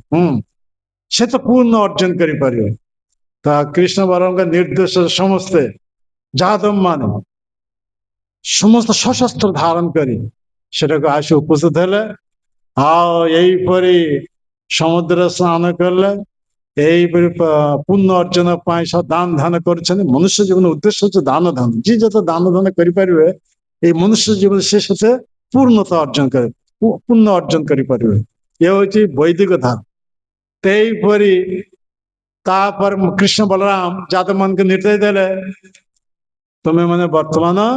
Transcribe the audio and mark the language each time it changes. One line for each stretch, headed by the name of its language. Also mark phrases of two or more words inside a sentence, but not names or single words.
Odia: ସେ ତ ପୂର୍ଣ୍ଣ ଅର୍ଜନ କରିପାରିବ ତା କୃଷ୍ଣ ବଳରାମଙ୍କ ନିର୍ଦ୍ଦେଶରେ ସମସ୍ତେ ଯାଦବ ମାନେ ସମସ୍ତ ସଶସ୍ତ୍ର ଧାରଣ କରି ସେଟାକୁ ଆସି ଉପସ୍ଥିତ ହେଲେ ଆଉ ଏଇପରି ସମୁଦ୍ର ସ୍ନାନ କଲେ ଏଇପରି ପୁଣ୍ୟ ଅର୍ଜନ ପାଇଁ ଦାନ ଧାନ କରୁଛନ୍ତି ମନୁଷ୍ୟ ଜୀବନ ଉଦ୍ଦେଶ୍ୟ ହଉଛି ଦାନ ଧାନ ଯିଏ ଯେତେ ଦାନ ଧାନ କରିପାରିବେ ଏଇ ମନୁଷ୍ୟ ଜୀବନ ସେ ସେତେ ପୂର୍ଣ୍ଣତା ଅର୍ଜନ କରିବେ ପୁଣ୍ୟ ଅର୍ଜନ କରିପାରିବେ ଏ ହଉଛି ବୈଦିକ ଧାନ ସେଇପରି ତାପରେ କୃଷ୍ଣ ବଳରାମ ଯାଦବ ମାନଙ୍କୁ ନିର୍ଦ୍ଦେଶ ଦେଲେ ତୁମେ ମାନେ ବର୍ତ୍ତମାନ